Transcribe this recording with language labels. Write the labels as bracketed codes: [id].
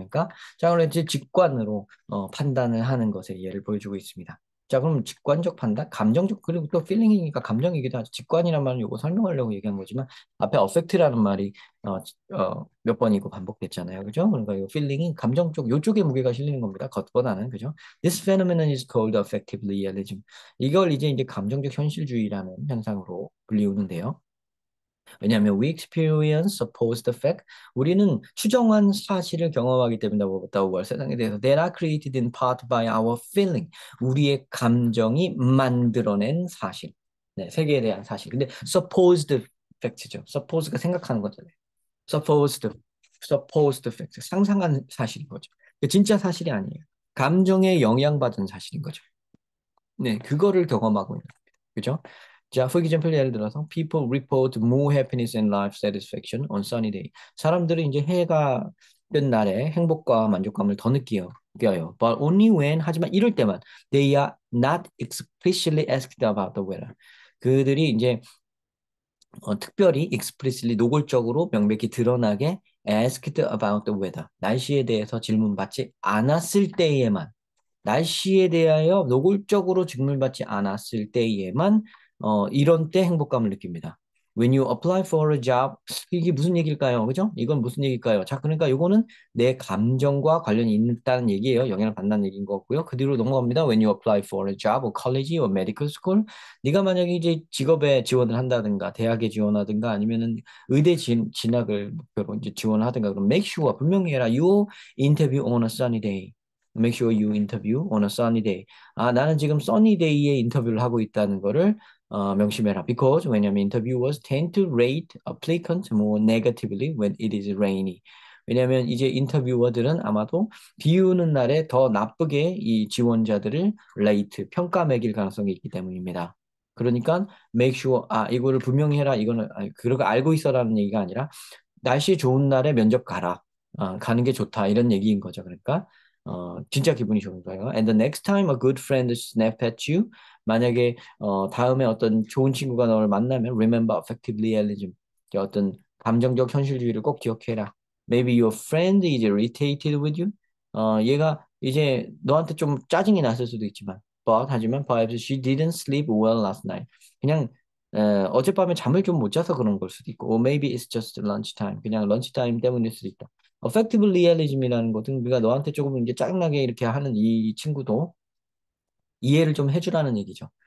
[ko] 그러니까 자, 그럼 이제 직관으로 판단을 하는 것의 예를 보여주고 있습니다. 자, 그럼 직관적 판단, 감정적 그리고 또 feeling이니까 감정이기도 하죠. 직관이란 말은 이거 설명하려고 얘기한 거지만 앞에 affect라는 말이 몇 번이고 반복됐잖아요. 그죠? 그러니까 이 feeling이 감정 쪽 요쪽에 무게가 실리는 겁니다. 겉보다는 그죠? [en] This phenomenon is called affective realism. [ko] 이걸 이제 감정적 현실주의라는 현상으로 불리우는데요. [en] 왜냐하면 we experience supposed fact. [ko] 우리는 추정한 사실을 경험하기 때문에 뭐다고 세상에 대해서 [en] that are created in part by our feeling. [ko] 우리의 감정이 만들어낸 사실. 네, 세계에 대한 사실. 근데 supposed fact죠. suppose가 생각하는 거잖아요. supposed, supposed fact. 상상한 사실인 거죠. 진짜 사실이 아니에요. 감정에 영향받은 사실인 거죠. 네, 그거를 경험하고 있는 겁니다. 그죠? [en] 자, for example, [ko] 예를 들어서 [en] people report more happiness and life satisfaction on sunny day. [ko] 사람들이 이제 해가 뜬 날에 행복과 만족감을 더 느껴요. [en] But only when, [ko] 하지만 이럴 때만 [en] they are not explicitly asked about the weather. [ko] 그들이 이제 특별히 explicitly 노골적으로 명백히 드러나게 [en] asked about the weather. [ko] 날씨에 대해서 질문받지 않았을 때에만 날씨에 대하여 노골적으로 직물받지 않았을 때에만 이런 때 행복감을 느낍니다. [en] When you apply for a job, [ko] 이게 무슨 얘기일까요? 그죠? 이건 무슨 얘기일까요? 자, 그러니까 이거는 내 감정과 관련이 있다는 얘기예요. 영향을 받는 얘기인 거고요. 그 뒤로 넘어갑니다. [en] When you apply for a job or college or medical school, [ko] 네가 만약에 이제 직업에 지원을 한다든가, 대학에 지원하든가, 아니면은 의대 진학을 목표로 이제 지원하든가, 그럼 [en] make sure [ko] 분명히 해라. [en] You interview on a sunny day. Make sure you interview on a sunny day. [ko] 나는 지금 sunny day에 인터뷰를 하고 있다는 거를 명심해라. [en] Because [ko] 왜냐면 [en] interviewers tend to rate applicants more negatively when it is rainy. [ko] 왜냐면 이제 인터뷰어들은 아마도 비 오는 날에 더 나쁘게 이 지원자들을 rate, 평가 매길 가능성이 있기 때문입니다. 그러니까 make sure 이거를 분명히 해라. 이거는 그렇게 알고 있어라는 얘기가 아니라 날씨 좋은 날에 면접 가라. 가는 게 좋다. 이런 얘기인 거죠. 그러니까 진짜 기분이 좋은 거예요. [en] And the next time a good friend snap at you, [ko] 만약에 다음에 어떤 좋은 친구가 너를 만나면 [en] remember affective realism. [ko] 어떤 감정적 현실주의를 꼭 기억해라. [en] Maybe your friend is irritated with you. [ko] 얘가 이제 너한테 좀 짜증이 났을 수도 있지만, 하지만 [en] perhaps she didn't sleep well last night. [ko] 그냥 어젯밤에 잠을 좀 못 자서 그런 걸 수도 있고, [en] or maybe it's just lunchtime. [ko] 그냥 런치타임 때문일 수도 있다. effective realism이라는 것은 우리가 너한테 조금 이제 짜증나게 이렇게 하는 이 친구도 이해를 좀 해주라는 얘기죠.